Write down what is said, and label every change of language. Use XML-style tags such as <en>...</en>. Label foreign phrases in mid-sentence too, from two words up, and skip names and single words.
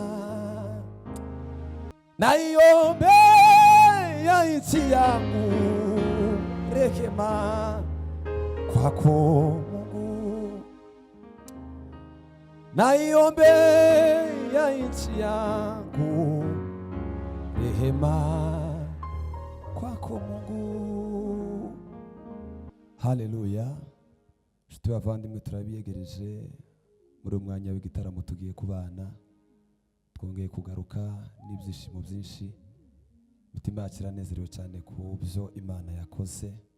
<sw>Naiombea nchi yangu rehema kwako Mungu, naiombea nchi yangu rehema kwako Mungu. Haleluya.</sw> <rw>Nshuti bavandimwe, turabiyegereje muri umwanya w'igitaramo tugiye kubana, twongeye kugaruka n'ibyishimo byinshi, imitima yacu iranezerewe cyane ku byo Imana yakoze.</rw>